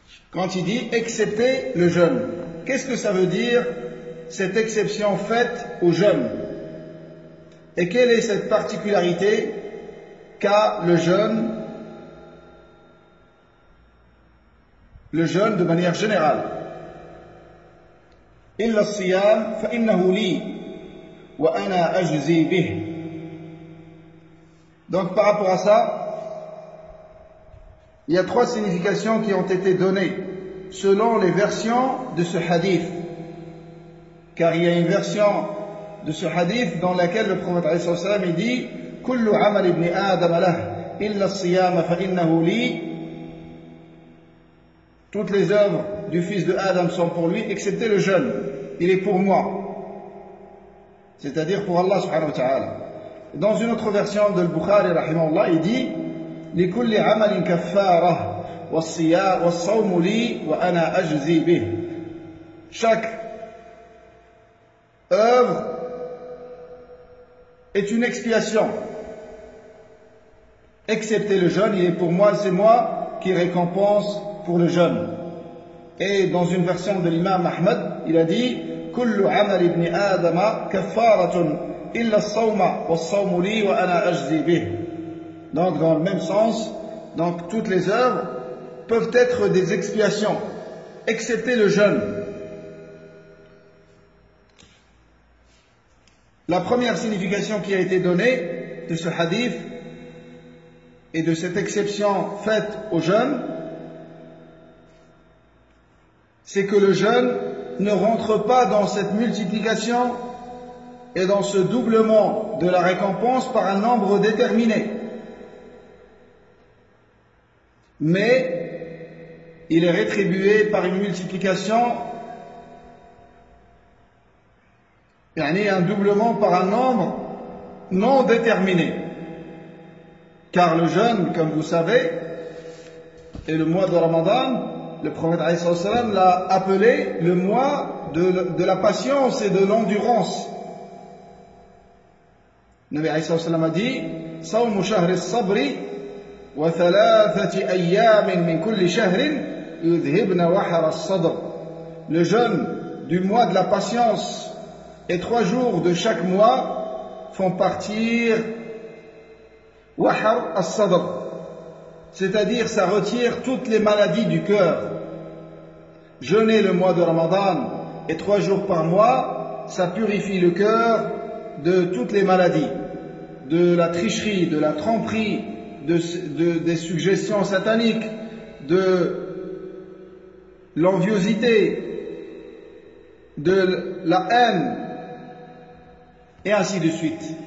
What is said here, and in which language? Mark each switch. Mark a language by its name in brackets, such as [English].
[French] Quand il dit, excepté le jeûne. Qu'est-ce que ça veut dire, cette exception faite au jeûne? Et quelle est cette particularité qu'a le jeûne le jeûne de manière générale. [Arabic] إلا الصيام فإنه لي وأنا أجزي به. [French] Donc par rapport à ça, il y a trois significations qui ont été données selon les versions de ce hadith. Car il y a une version de ce hadith dans laquelle le prophète عليه الصلاة والسلام dit [Arabic] كل عمل ابن آدم له إلا الصيام فإنه لي. [French] Toutes les œuvres du fils de Adam sont pour lui, excepté le jeûne. Il est pour moi. C'est-à-dire pour Allah subhanahu wa ta'ala. Dans une autre version de Al-Bukhari, rahimahullah, il dit [Arabic] لكل عمل كفارة والصوم لي وأنا أجزي به. [French] Chaque œuvre est une expiation. Excepté le jeûne, il est pour moi, c'est moi qui récompense pour le jeûne. Et dans une version de l'imam Ahmad, il a dit [Arabic] كل عمل ابن آدم كفارة إلا الصوم والصوم لي وأنا أجزي به. [French] Donc dans le même sens, donc toutes les œuvres peuvent être des expiations, excepté le jeûne. La première signification qui a été donnée de ce hadith et de cette exception faite au jeûne, c'est que le jeûne ne rentre pas dans cette multiplication et dans ce doublement de la récompense par un nombre déterminé. Mais il est rétribué par une multiplication, yani un doublement par un nombre non déterminé. Car le jeûne, comme vous savez, est le mois de Ramadan. Le prophète عليه الصلاة والسلام l'a appelé le mois de la patience et de l'endurance. Le Nabi [Arabic] عليه الصلاة والسلام a dit صوم شهر الصبر وثلاثة أيام من كل شهر يذهبن وحر الصدر. [French] Le jeûne du mois de la patience et trois jours de chaque mois font partir وحر الصدر. C'est-à-dire, ça retire toutes les maladies du cœur. Jeûner le mois de Ramadan et trois jours par mois, ça purifie le cœur de toutes les maladies, de la tricherie, de la tromperie, des suggestions sataniques, de l'enviosité, de la haine, et ainsi de suite.